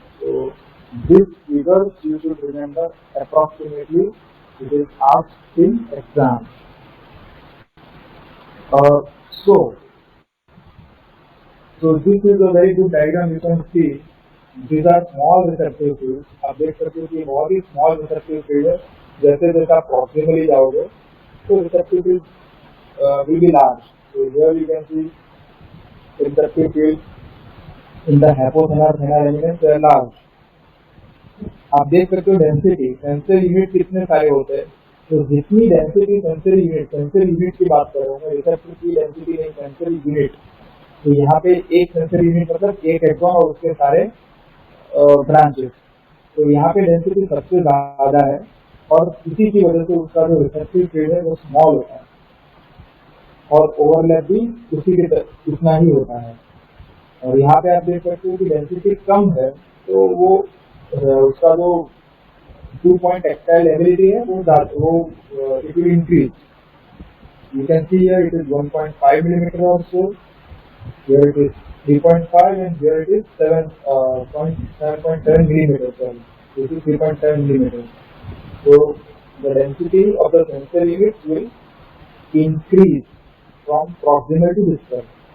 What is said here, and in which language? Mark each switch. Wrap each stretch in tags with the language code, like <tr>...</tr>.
<en>So this figure you should remember approximately, it is asked in exam. So this is a very good diagram. You can see these are small receptive fields.</en> <hi>आप देख सकते हो कि बहुत ही small receptive field है. जैसे जैसे आप proximally जाओगे तो</hi> <en>receptive field will be large. So here you can see receptive field in the hypothenar elements they are large.</en> <hi>आप देख सकते हो डेंसिटी, सेंसर यूनिट कितने सारे होते हैं. तो जितनी डेंसिटी सेंसर यूनिट की बात कर रहा हूँ मैं, रिसेप्टर की डेंसिटी नहीं, सेंसर यूनिट. तो यहाँ पे एक सेंसर यूनिट मतलब एक एक्सॉन और उसके सारे ब्रांचेस. तो यहाँ पे डेंसिटी सबसे ज्यादा है और इसी की वजह से उसका जो रिसेप्टिव फील्ड है वो स्मॉल होता है और ओवरलैप भी उसी के उतना ही होता है. और यहाँ पे आप देख सकते हो कि डेंसिटी कम है तो वो उसका जो 2-point tactile ability है वो</hi> <en>it will increase. You can see here it is 1.5 millimeter or so. Here it is 3.5 and here it is 7.7 millimeters. This is 3.7 millimeters. So the density of the sensor unit will increase from proximal to distal.</en>